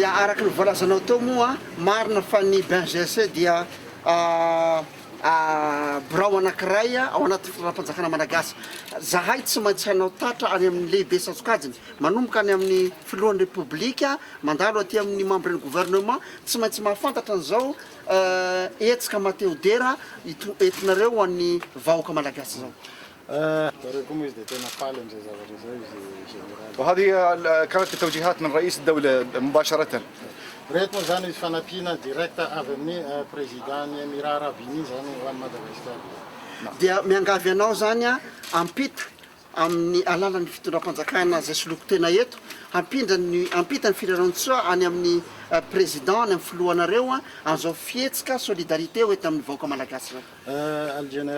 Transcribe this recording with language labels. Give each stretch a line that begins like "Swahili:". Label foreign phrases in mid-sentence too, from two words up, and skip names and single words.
Malagasy: Ya araky ny voalazanao teo moa marina fa ny BNGRC dia birao anankiray ao anaty fanjakana malagasy zahay tsy maintsy hanao tatra any amin'ny lehibe Satsokajiny manomboka any amin'ny filohan'ny repoblika mandalo aty amin'ny membre ny gouvernement tsy maintsy mahafantatra an'izao etsika Mateo-dera entinareo ho an'ny vahoaka malagasy zao.
Arabic: وهذه كانت التوجيهات من رئيس الدولة مباشرة.
Malagasy: Reto moa zany izy fanampiana direct avy amin'ny président-ny Emirats Arabes Unis zany ho an'ny Madagasikara. Dia miangavy anao zany ampita amin'ny alalan'ny fitondram-panjakana zay soloko tena eto ampita ny firenantsoa any amin'ny président ny amin'ny filohanareo an'izao fihetsika solidarité ho eto amin'ny vahoaka malagasy zao.